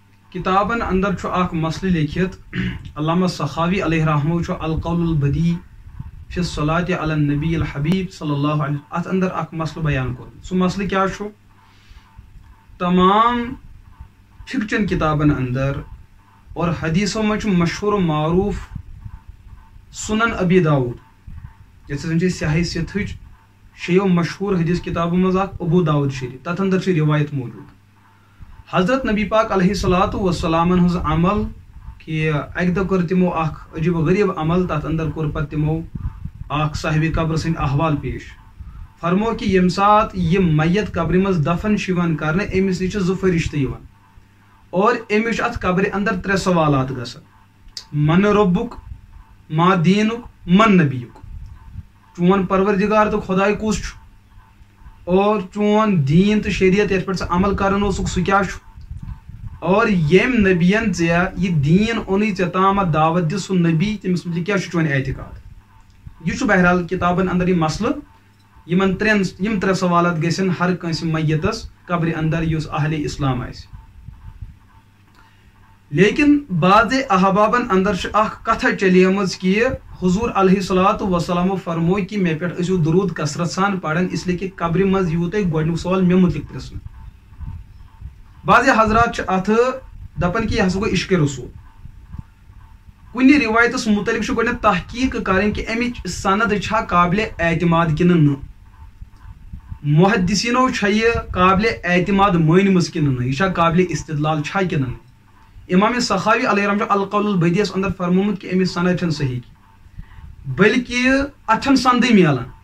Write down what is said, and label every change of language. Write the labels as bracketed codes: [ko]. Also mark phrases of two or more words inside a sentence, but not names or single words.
[ks] کتابن اندر چھُ اکھ مسلہٕ لیکھِتھ علامہ سخاوی علیہ رحمہ چھُ القول البدی فی الصلاۃ علی النبی الحبیب صلی اللہ علیہ اتھ اندر اکھ مسلہٕ بیان کوٚرمُت سُہ مسلہٕ کیٛاہ چھُ تمام فقچن کتابن اندر [ur] اور حدیثوں میں [ks] چھُ مشہور و معروف سنن ابی داؤد یتھ زن سیاہی ستھچ شیو مشہور حدیث کتابوں مز اکھ ابو داؤد شریف تتھ اندر چھ روایت موجود حضرت نبی پاک علیہ الصلوۃ والسلام ہز عمل کہ اکہ دہ کر تمو اخ عجیب و غریب عمل تتھ اندر کور پتہ تمو اخ صاحب قبر سن احوال پیش فرمو کہ یم سات یہ میت قبر مز دفن شیوان کرنے امس نش زٕ فرشتہ یوان اور امس ات قبر اندر ترے سوالات گژھان [ar] من ربک ما دینک من نبیک [ks] چون پروردگار تو خدائے کس چھ اور چون دین تو شریعت یت پہ عمل کران اوسک سہ کیا اور یم نبین ژےٚ یہ دین اونٕے ژےٚ تامتھ دعوت دِ سہ نبی تٔمِس متعلق کیا چون اعتقاد یہ بہرحال کتابن اندر یہ مسئلہ یم ترے سوالات گژھن ہر کٲنٛسہِ میتس قبر اندر یُس اہل اسلام آسہِ لیکن بعض احبابن اندر اخ کتھا چلیمٕژ کہ حضور علیہ الصلوۃ والسلام فرمو کہ مے پہ ٲسِو درود کثرت سان پڑھان [ur] اس لیے کہ [ks] قبر مز یِیو تۄہہِ گۄڈنیُک سوال مےٚ متعلق پرژھنہٕ بعض حضرات چھِ اتھ دپان کہ یہ ہسا گوٚو عشق رسول کُنہِ روایتس متعلق چھُ گۄڈنیٚتھ تحقیق کرٕنۍ کہ امِچ سند چھا قابل اعتماد کنہٕ نہٕ محدثینو چھا یہ قابل اعتماد مٲنمٕژ کنہٕ نہٕ یہ چھا قابل استدلال چھا کنہٕ نہٕ امام سخاوی علیہ رحمہ القول البدیس اندر فرمومت کہ امچ سند چھنہٕ صحیح بلکہ اتھ چھنہٕ سندٕے میلان